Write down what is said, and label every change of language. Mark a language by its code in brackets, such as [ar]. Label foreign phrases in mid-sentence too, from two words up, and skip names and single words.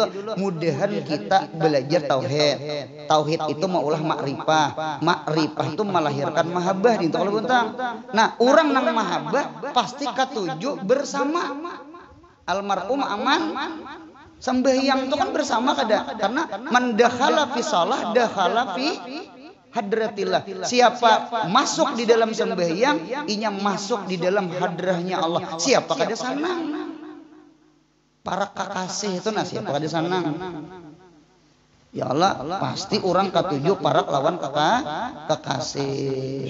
[bjn] Mudahan kita belajar tauhid. Tauhid itu maulah makrifah. Makrifah itu melahirkan mahabbah di kalau buntang. Nah, orang nang mahabbah pasti katuju bersama. [ar] المرء مع من [bjn] sembahyang itu kan bersama kada. [ar] Karena من دخل في الصلاة دخل في حضرة الله. [bjn] Siapa masuk di dalam sembahyang, inya masuk di dalam hadrahnya Allah. Siapa kada sanang? Para kakasih itu nah siapa kada sanang? [ar] يا الله, [bjn] pasti orang katuju para lawan kekasih.